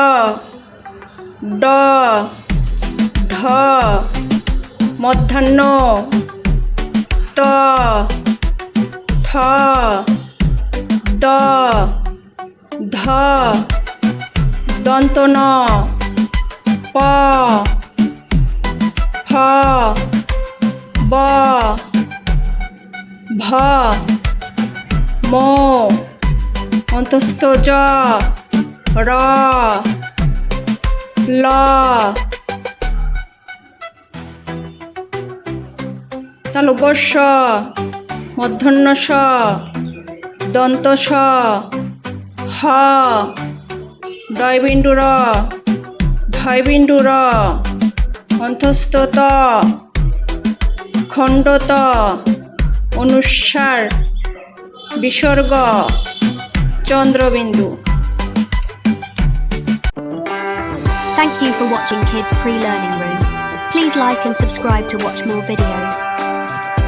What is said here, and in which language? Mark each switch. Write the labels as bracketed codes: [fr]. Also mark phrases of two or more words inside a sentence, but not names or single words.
[bn] ড ঢ মধ্যাহ্ন ত থ দ ধ দন্ত ন প ফ ব ভ ম অন্তস্থ জ র ল তালব্য স মূর্ধন্য ষ দন্ত স হ ডয়বিন্দু র ঢয়বিন্দু র অন্তস্থ ত খণ্ড ত অনুস্বার বিসর্গ চন্দ্রবিন্দু। [en] Thank you for watching Kids Pre-Learning Room. Please like and subscribe to watch more videos.